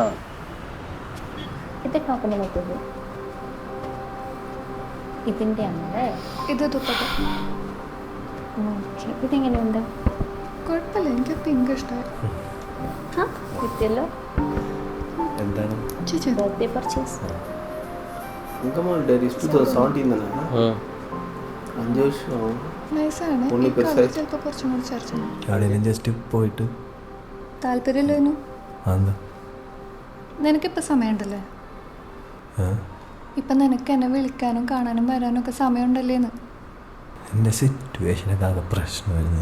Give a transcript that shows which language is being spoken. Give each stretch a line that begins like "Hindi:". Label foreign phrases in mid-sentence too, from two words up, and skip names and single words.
Malayalam: ഇത് നോക്കുമ്പോൾ നോക്കുന്നത് ഇതിൻ്റെ ആണല്ലേ? ഇത് ദുപ്പട്ട. ഓക്കെ, ഇതെങ്ങനെയുണ്ട്? കുഴപ്പമില്ല, എനിക്ക് പിങ്ക് ഇഷ്ടമായി. ആ കിട്ടിയല്ലോ. എന്താണ്
English: birthday purchase.
Tamil: இங்கம்மா டேரிஸ் 2017 தானே? 5 வருஷம் ஆகும்.
Malayalam: നൈസാണ്. ഉണ്ണി പെരുസായി. ചിലപ്പോൾ കുറച്ചും കൂടി ചർച്ച ചെയ്യണം. എവിടെയെങ്കിലും ജസ്റ്റ് പോയിട്ട് താല്പര്യമില്ലേനു? എന്താ നിനക്കിപ്പോൾ സമയമുണ്ടല്ലേ? ഇപ്പം നിനക്ക് എന്നെ വിളിക്കാനും കാണാനും വരാനും ഒക്കെ സമയമുണ്ടല്ലേന്ന്. എൻ്റെ സിറ്റുവേഷനൊക്കെ ആകെ പ്രശ്നമായിരുന്നു.